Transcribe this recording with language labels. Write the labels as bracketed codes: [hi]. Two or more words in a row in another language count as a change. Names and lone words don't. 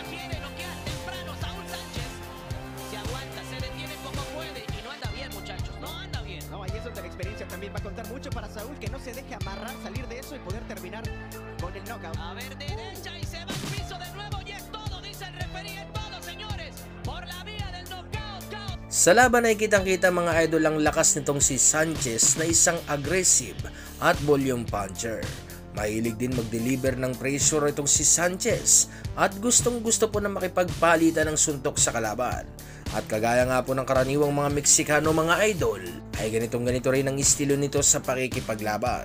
[es] Quiere noquear temprano Saúl Sánchez. Se aguanta, se detiene como puede. Y no anda bien, muchachos. No anda bien. No, ahí es donde la experiencia también va a contar mucho para Saúl, que no se deje amarrar, salir de eso y poder terminar con el knockout. A ver, derecha y se va al piso de nuevo. Y es todo, dice el referee. Es todo, señores. Por la vía del knockout. [tl] Sa laban ay kitang-kita mga idol ang lakas nitong si Sanchez na isang aggressive at volume puncher. Mahilig din mag-deliver ng pressure itong si Sanchez at gustong-gusto po na makipagpalitan ng suntok sa kalaban. At kagaya nga po ng karaniwang mga Meksikano mga idol, ay ganitong-ganito rin ang estilo nito sa pakikipaglaban.